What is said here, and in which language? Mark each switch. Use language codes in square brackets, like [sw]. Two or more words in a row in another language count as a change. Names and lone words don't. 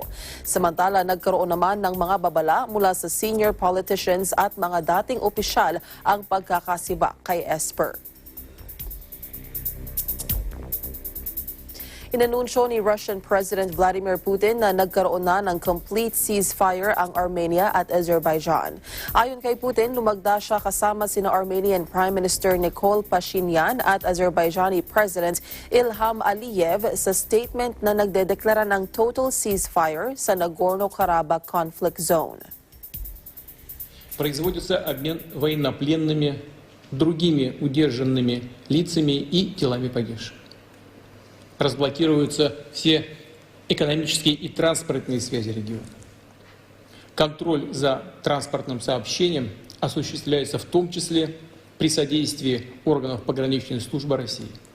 [tl] Samantala, nagkaroon naman ng mga babala mula sa [en] senior politicians [tl] at mga dating opisyal ang pagkakasibak kay Esper. Inanunsyo ni [en] Russian President [tl] Vladimir Putin na nagkaroon na ng [en] complete ceasefire [tl] ang Armenia at Azerbaijan. Ayon kay Putin, lumagda siya kasama sina [en] Armenian Prime Minister [tl] Nikol Pashinyan at [en] Azerbaijani President [tl] Ilham Aliyev sa statement na nagdedeklara ng [en] total ceasefire [tl] sa Nagorno-Karabakh [en] conflict zone. [ru] Производится обмен военнопленными, другими удержанными лицами и телами погибших. Разблокируются все экономические и транспортные связи региона. Контроль за транспортным сообщением осуществляется в том числе при содействии органов пограничной службы России.